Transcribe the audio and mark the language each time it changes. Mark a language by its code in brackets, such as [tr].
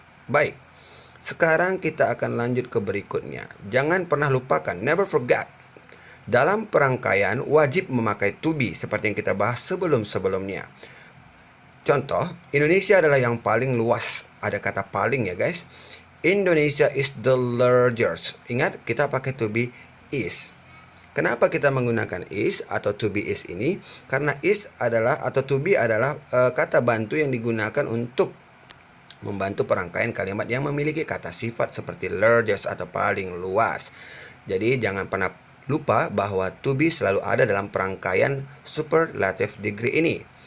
[id] Baik, sekarang kita akan lanjut ke berikutnya. Jangan pernah lupakan, [en] never forget. [id] Dalam perangkaian wajib memakai to be seperti yang kita bahas sebelum-sebelumnya. Contoh, Indonesia adalah yang paling luas. Ada kata paling ya, guys. [en] Indonesia is the largest. [id] Ingat, kita pakai [en] to be is. [id] Kenapa kita menggunakan is atau to be is ini? Karena is adalah atau to be adalah kata bantu yang digunakan untuk membantu perangkaian kalimat yang memiliki kata sifat seperti largest atau paling luas. Jadi jangan pernah lupa bahwa to be selalu ada dalam perangkaian superlative degree ini.